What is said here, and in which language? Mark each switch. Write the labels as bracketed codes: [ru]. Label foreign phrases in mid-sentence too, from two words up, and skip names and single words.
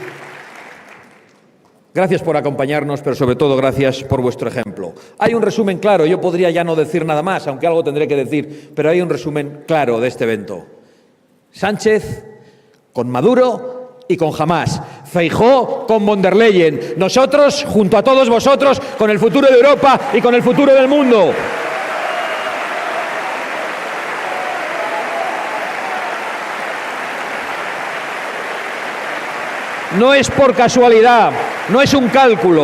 [es] Gracias por acompañarnos, pero sobre todo gracias por vuestro ejemplo. Hay un resumen claro, yo podría ya no decir nada más, aunque algo tendré que decir, pero hay un resumen claro de este evento. Sánchez con Maduro y con Hamás. Feijóo con von der Leyen. Nosotros, junto a todos vosotros, con el futuro de Europa y con el futuro del mundo. No es por casualidad, no es un cálculo.